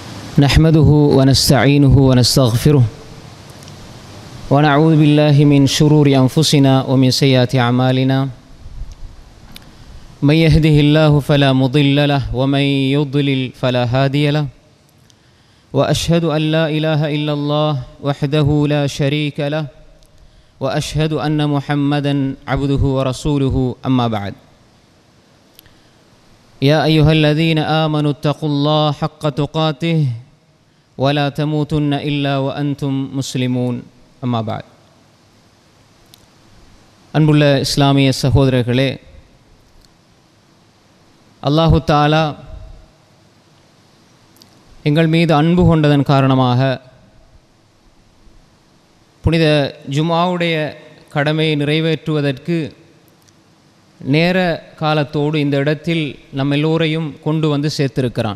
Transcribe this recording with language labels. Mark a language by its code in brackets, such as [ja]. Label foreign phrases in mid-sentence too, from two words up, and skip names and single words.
[ar] نحمده ونستعينه ونستغفره ونعوذ بالله من شرور أنفسنا ومن سيئات أعمالنا من يهده الله فلا مضل له ومن يضلل فلا هادي له وأشهد أن لا إله إلا الله وحده لا شريك له وأشهد أن محمدا عبده ورسوله أما بعد يا أيها الذين آمنوا اتقوا الله حق تقاته ولا تموتن إلا وأنتم مسلمون أما بعد [ta] அன்புள்ள இஸ்லாமிய சகோதரர்களே, அல்லாஹு தஆலா எங்கள் மீது அன்பு கொண்டதன் காரணமாக புனித ஜுமாவுடைய கடமையை நிறைவேற்றுவதற்கு நேர காலத்தோடு இந்த இடத்தில் நம் எல்லோரையும் கொண்டு வந்து சேர்த்திருக்கிறான்.